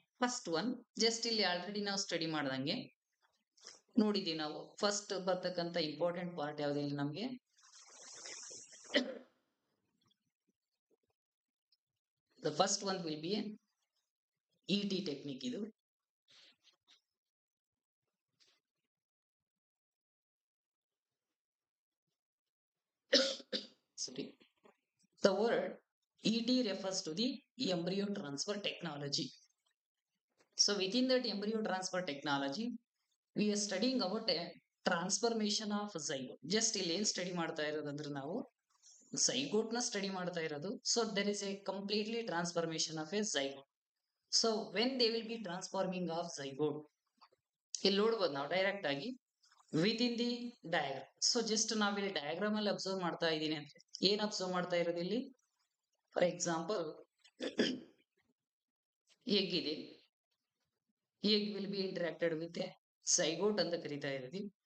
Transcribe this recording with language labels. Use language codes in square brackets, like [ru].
[kn] First one just ಇಲ್ಲಿ already ನಾವು study ಮಾಡ್ದಂಗೆ ನೋಡಿದೀವಿ ನಾವು ಫಸ್ಟ್ ಬರ್ತಕ್ಕಂಥ ಇಂಪಾರ್ಟೆಂಟ್ ಪಾರ್ಟ್ ಯಾವ್ದು ಇಲ್ಲಿ ನಮ್ಗೆ [en] The first one will be E T. Technique ಇದು sorry the word E.T. refers to the embryo transfer technology. So within that embryo transfer technology, we are studying about a transformation of zygote. [kn] Just ಇಲ್ಲಿ ಏನ್ study ಮಾಡ್ತಾ ಇರೋದಂದ್ರೆ ನಾವು zygote ನ study ಮಾಡ್ತಾ ಇರೋದು. [en] So there is a completely transformation of a zygote. So when they will be transforming of zygote, [kn] ಇಲ್ಲಿ ನೋಡ್ಬೋದು ನಾವು ಡೈರೆಕ್ಟ್ ಆಗಿ [en] With in the diagram. [kn] So just ನಾವಿಲ್ಲಿ ಡಯಾಗ್ರಾಮ್ ಅಲ್ಲಿ ಅಬ್ಸರ್ವ್ ಮಾಡ್ತಾ ಇದ್ದೀನಿ ಅಂದ್ರೆ ಏನ್ ಅಬ್ಸರ್ವ್ ಮಾಡ್ತಾ ಇರೋದು ಇಲ್ಲಿ ಫಾರ್ ಎಕ್ಸಾಂಪಲ್ ಎಗ್ ಇದೆ, [en] egg will be interacted with a zygote [kn] ಅಂತ ಕರಿತಾ ಇದ್ದೀವಿ.